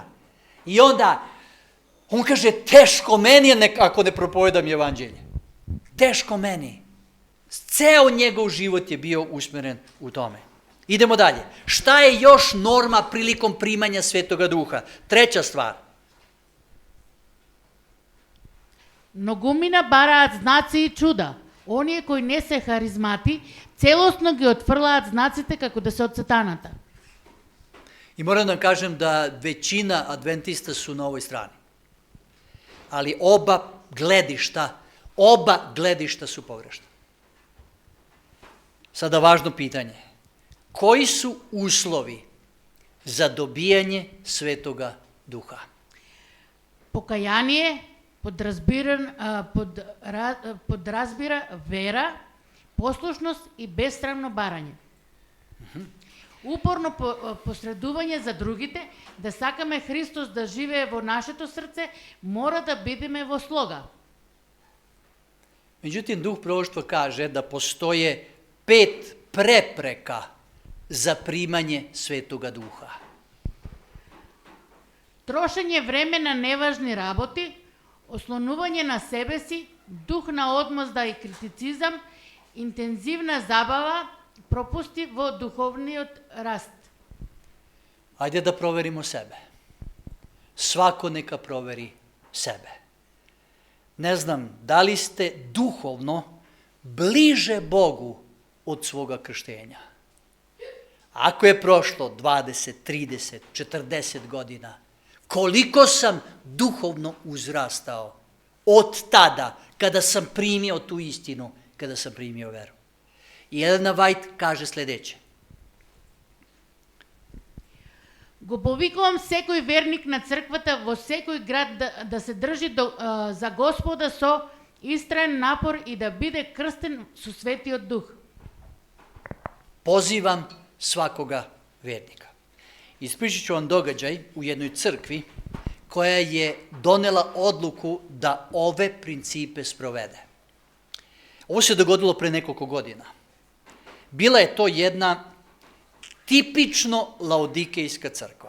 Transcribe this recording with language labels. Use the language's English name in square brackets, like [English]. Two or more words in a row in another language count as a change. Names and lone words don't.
[Serbian] I onda, on kaže, teško meni je ako ne propovedam evanđelje. Teško meni. Ceo njegov život je bio usmjeren u tome. Idemo dalje. Šta je još norma prilikom primanja Svetoga Duha? 3. stvar. [Macedonian] Многумина бараат знаци и чуда. Оние кои не се харизмати, целосно ги отфрлаат знаците како да се од сатаната. [Serbian] I moram da kažem da većina adventista su na ovoj strani. Ali oba gledišta su pogrešna. Sada važno pitanje. Koji su uslovi za dobijanje Svetoga Duha? [Macedonian] Покаяние подразбира вера, послушност и безсрамно барање. Упорно посредување за другите, да сакаме Христос да живее во нашето срце, мора да бидеме во слога. [Serbian] Međutim, duh proroštva kaže da postoje 5 prepreka za primanje Svetoga Duha. [Macedonian] Трошење време на неважни работи, ослонување на себе си, дух на одмазда и критицизам, интензивна забава, пропусти во духовниот раст. [Serbian] Ajde da proverimo sebe. Svako neka proveri sebe. Ne znam, da li ste duhovno bliže Bogu od svoga krštenja? Ako je prošlo 20, 30, 40 godina, koliko sam duhovno uzrastao od tada kada sam primio tu istinu, kada sam primio veru. I Elena White kaže sledeće. [Macedonian] Го повикувам секој верник на црквата во секој град да се држи за Господа со истраен напор и да биде крстен со Светиот Дух. [Serbian] Pozivam svakoga vernika. Ispričat ću vam događaj u jednoj crkvi koja je donela odluku da ove principe sprovede. Ovo se dogodilo pre nekoliko godina. Bila je to jedna tipično laodikejska crkva.